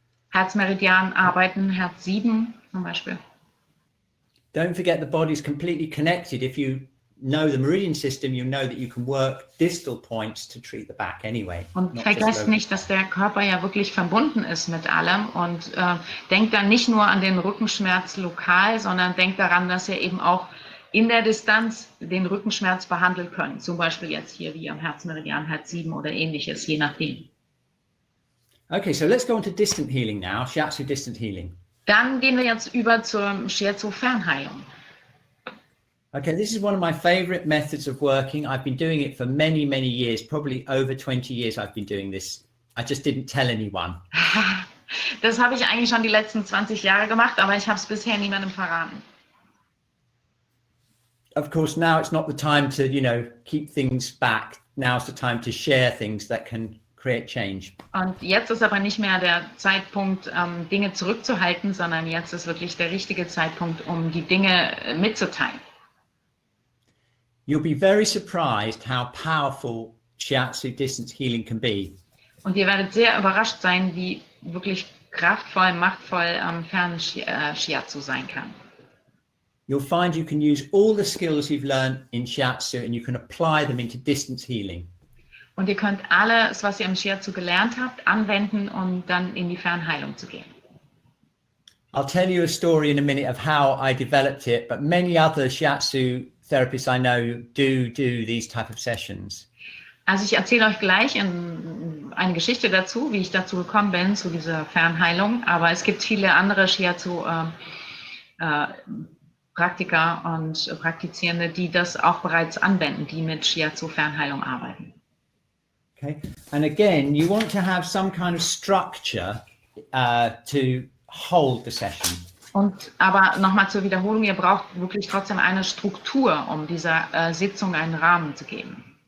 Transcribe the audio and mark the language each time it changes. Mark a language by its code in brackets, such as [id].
[de] Herzmeridian arbeiten, Herz 7 zum Beispiel. [en] Don't forget the body's completely connected. If you know the meridian system, you know that you can work distal points to treat the back anyway. [de] Und vergesst nicht, dass der Körper ja wirklich verbunden ist mit allem, und denkt dann nicht nur an den Rückenschmerz lokal, sondern denkt daran, dass ihr eben auch in der Distanz den Rückenschmerz behandeln könnt. Zum Beispiel jetzt hier wie am Herzmeridian, Herz 7 oder ähnliches, je nachdem. [en] Okay, so let's go on to distant healing now, Shiatsu distant healing. [de] Dann gehen wir jetzt über zur Shiatsu-Fernheilung. [en] Okay, this is one of my favorite methods of working. I've been doing it for many, many years, probably over 20 years I've been doing this. I just didn't tell anyone. [de] Das habe ich eigentlich schon die letzten 20 Jahre gemacht, aber ich habe es bisher niemandem verraten. [en] Of course, now it's not the time to, keep things back. Now's the time to share things that can create change. [de] Und jetzt ist aber nicht mehr der Zeitpunkt, Dinge zurückzuhalten, sondern jetzt ist wirklich der richtige Zeitpunkt, um die Dinge mitzuteilen. [en] You'll be very surprised how powerful Shiatsu distance healing can be. [de] Und ihr werdet sehr überrascht sein, wie wirklich kraftvoll, machtvoll Fern-Shiatsu sein kann. [en] You'll find you can use all the skills you've learned in Shiatsu and you can apply them into distance healing. [de] Und ihr könnt alles, was ihr im Shiatsu gelernt habt, anwenden, um dann in die Fernheilung zu gehen. [en] I'll tell you a story in a minute of how I developed it, but many other Shiatsu therapists I know do these type of sessions. [de] Also ich erzähle euch gleich eine Geschichte dazu, wie ich dazu gekommen bin, zu dieser Fernheilung. Aber es gibt viele andere Shiatsu Praktiker und Praktizierende, die das auch bereits anwenden, die mit Shiatsu-Fernheilung arbeiten. [en] Okay, and again, you want to have some kind of structure to hold the session. [de] Aber nochmal zur Wiederholung, ihr braucht wirklich trotzdem eine Struktur, um dieser Sitzung einen Rahmen zu geben.